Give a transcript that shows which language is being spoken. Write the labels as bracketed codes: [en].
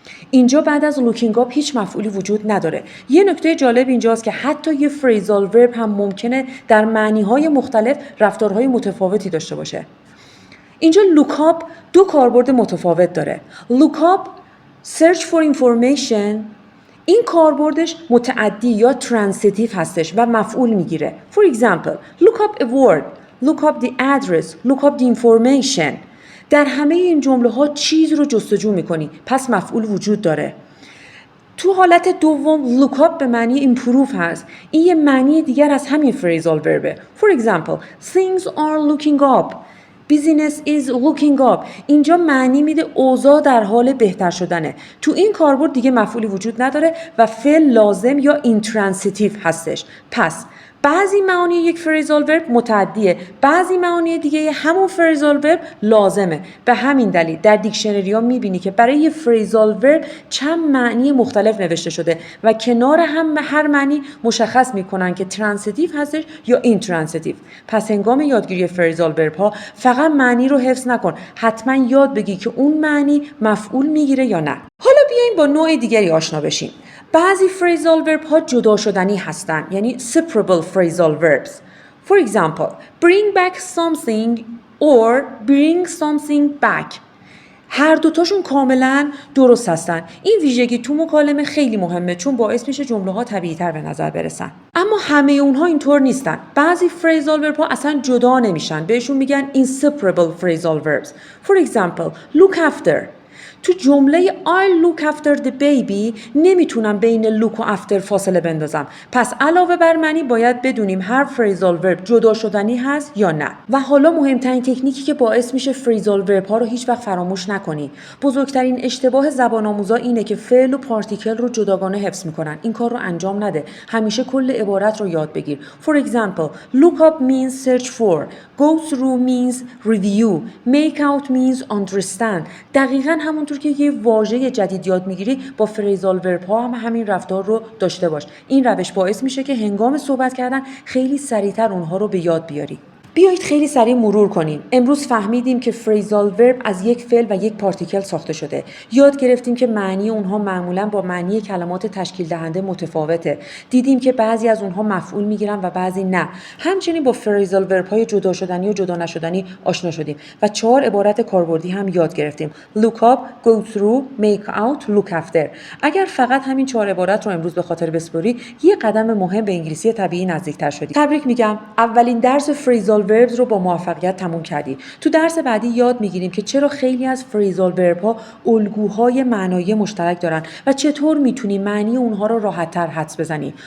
[fa] اینجا بعد از looking up هیچ مفعولی وجود نداره. یه نکته جالب اینجاست که حتی یه phrasal verb هم ممکنه در معنی‌های مختلف رفتارهای متفاوتی داشته باشه. اینجا look up دو کاربرد متفاوت داره. [en] look up search for information، [fa] این کاربردش متعدی یا ترانزیتیو هستش و مفعول میگیره. [en] For example, look up a word, look up the address, look up the information. [fa] در همه این جمله ها چیز رو جستجو میکنی، پس مفعول وجود داره. تو حالت دوم look up به معنی improve هست. این یه معنی دیگر از همین phrasal verb. [en] For example, things are looking up. Business is looking up. [fa] اینجا معنی میده اوضاع در حال بهتر شدنه. تو این کاربرد دیگه مفعولی وجود نداره و فعل لازم یا intransitive هستش. پس بعضی معانی یک فریزال ورب متعدیه، بعضی معانی دیگه همون فریزال ورب لازمه. به همین دلیل در دیکشنری ها میبینی که برای یه فریزال ورب چند معنی مختلف نوشته شده و کنار هم هر معنی مشخص میکنن که ترانزیتیو هستش یا اینترانزیتیو. پس هنگام یادگیری فریزال ورب ها فقط معنی رو حفظ نکن، حتما یاد بگی که اون معنی مفعول میگیره یا نه. حالا بیاین با نوع دیگری آشنا بشیم. بعضی phrasal verb ها جدا شدنی هستن، یعنی separable phrasal verbs. [en] For example, bring back something or bring something back. [fa] هر دوتاشون کاملا درست هستن. این ویژگی تو مکالمه خیلی مهمه چون باعث میشه جمله ها طبیعی تر به نظر برسن. اما همه اونها اینطور نیستن. بعضی phrasal verb ها اصلا جدا نمیشن. بهشون میگن inseparable phrasal verbs. [en] For example, look after. [fa] تو جمله [en] I look after the baby [fa] نمیتونم بین look و after فاصله بندازم. پس علاوه بر معنی باید بدونیم هر phrasal verb جدا شدنی هست یا نه. و حالا مهمترین تکنیکی که باعث میشه phrasal verb ها رو هیچ وقت فراموش نکنی. بزرگترین اشتباه زبان آموزا اینه که فعل و پارتیکل رو جداگانه حفظ میکنن. این کار رو انجام نده. همیشه کل عبارت رو یاد بگیر. [en] For example, look up means search for. Go through means review. Make out means understand. [fa] دقیقاً همونطور که یه واژه جدید یاد میگیری با فریزال ورب ها هم همین رفتار رو داشته باش. این روش باعث میشه که هنگام صحبت کردن خیلی سریعتر اونها رو به یاد بیاری. بیایید خیلی سریع مرور کنیم. امروز فهمیدیم که فریزال ورب از یک فعل و یک پارتیکل ساخته شده. یاد گرفتیم که معنی اونها معمولاً با معنی کلمات تشکیل دهنده متفاوته. دیدیم که بعضی از اونها مفعول میگیرن و بعضی نه. همچنین با فریزال ورب های جدا شدنی و جدا نشدنی آشنا شدیم و 4 عبارت کاربردی هم یاد گرفتیم. [en] look up, go through, make out, look after. [fa] اگر فقط همین 4 عبارت رو امروز به خاطر بسپاری، یه قدم مهم به انگلیسی طبیعی نزدیکتر شدی. تبریک میگم. اولین درس فریزال verbs رو با موفقیت تموم کردی. تو درس بعدی یاد میگیریم که چرا خیلی از فریزال verb ها الگوهای معنایی مشترک دارن و چطور میتونی معنی اونها رو راحت‌تر حدس بزنی.